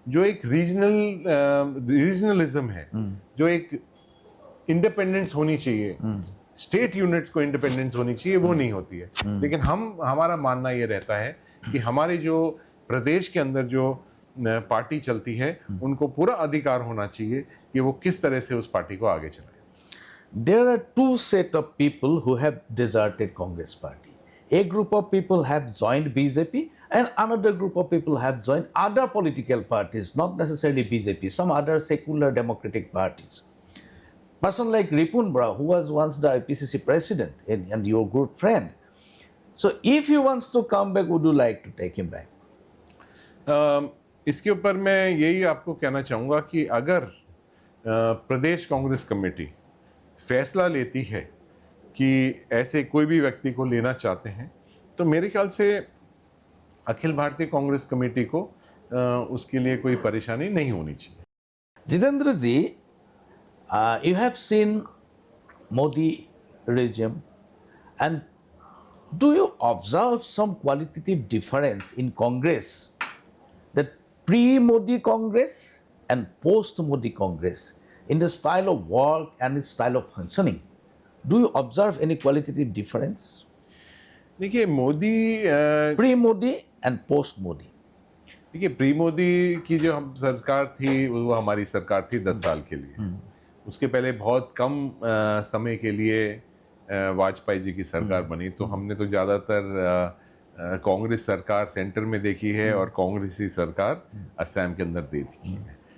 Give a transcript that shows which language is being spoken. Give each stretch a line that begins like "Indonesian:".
Hindi: जो एक रीजनलिज्म है, जो एक इंडिपेंडेंस होनी चाहिए, स्टेट यूनिट्स को इंडिपेंडेंस होनी चाहिए, वो नहीं होती है। लेकिन हमारा मानना ये रहता है कि हमारे जो प्रदेश के अंदर जो पार्टी चलती है उनको पूरा अधिकार होना चाहिए कि वो किस तरह से उस पार्टी को आगे चलाए।
English: There are two set of people who have deserted Congress party. A group of people have joined BJP and another group of people have joined other political parties, not necessarily BJP, some other secular democratic parties. Person like Ripun Bra, who was once the IPCC president and your good friend. So if he wants to come back, would you like to take him back?
Hindi: इसके ऊपर मैं यही आपको कहना चाहूँगा कि अगर प्रदेश Congress committee फैसला लेती है कि ऐसे कोई भी व्यक्ति को लेना चाहते हैं, तो मेरे ख्याल से अखिल भारतीय कांग्रेस कमेटी को उसके लिए कोई परेशानी नहीं होनी चाहिए।
English: Jitendra ji, you have seen Modi regime, and do you observe some qualitative difference in Congress, that pre-Modi Congress and post-Modi Congress, in the style of work and its style of functioning? Do you observe any qualitative difference?
Hindi: देखिए Modi
English: Pre-Modi and post-Modi.
Hindi: देखिए pre Modi की जो हम सरकार थी वो हमारी सरकार थी 10 साल के लिए। उसके पहले बहुत कम समय के लिए वाजपेयी जी की सरकार बनी, तो हमने तो ज़्यादातर कांग्रेस सरकार सेंटर में देखी है और कांग्रेसी सरकार असम के अंदर देखी है।